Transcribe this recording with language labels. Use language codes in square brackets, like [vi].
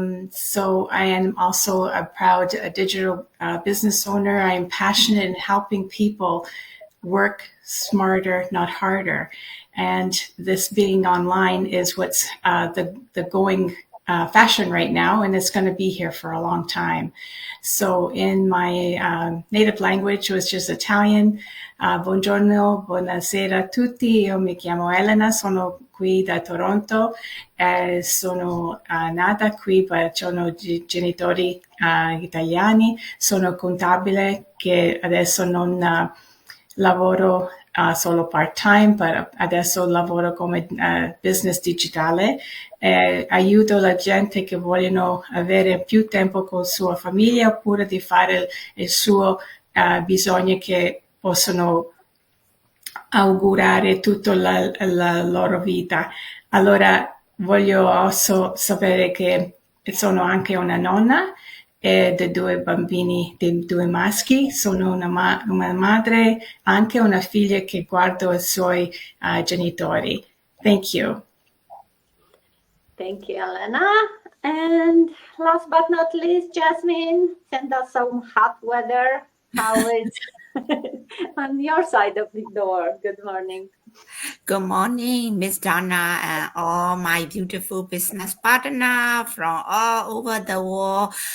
[en] So I am also a proud digital business owner. I am passionate in helping people work smarter, not harder. And this being online is what's the going fashion right now, and it's going to be here for a long time. So in my native language, which is Italian, [it] buongiorno, buonasera a tutti, io mi chiamo Elena, sono qui da Toronto, sono nata qui, sono genitori italiani, sono contabile che adesso non lavoro solo part-time, ma adesso lavoro come business digitale. Aiuto la gente che vogliono avere più tempo con la sua famiglia oppure di fare il suo bisogno che possono augurare tutta la loro vita. Allora voglio also sapere che sono anche una nonna e de due bambini, di due maschi. Sono una madre, anche una figlia che guardo i suoi genitori. [en] Thank you. Thank you, Elena. And last but not least, Jasmine, send us some hot weather. How is on your side of the door? Good morning. Good morning, Miss Donna, and all my beautiful business partner from all over the world.